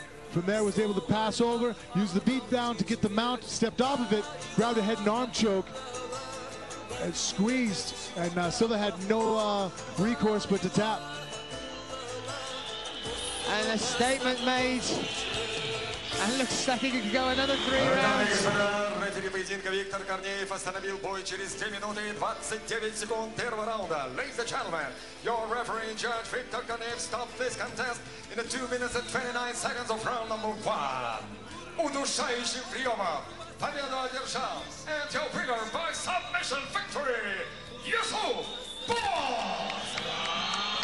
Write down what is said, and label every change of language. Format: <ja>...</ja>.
<en>From there, was able to pass over, used the beat down to get the mount, stepped off of it, grabbed a head and arm choke, and squeezed. And Silva had no recourse but to tap. And a statement made. And looks like he could go another 3 rounds.</en> <ru>Рефери поединка Виктор Корнеев остановил бой через 2 минуты и 29 секунд первого раунда.</ru> <en>Ladies and gentlemen, your referee judge Victor Korneev stopped this contest in the 2 minutes and 29 seconds of round number 1.</en> <ru>Удушающим приемом победу одержал</ru> <en>and your winner by submission victory, Yusuf Borsa.</en>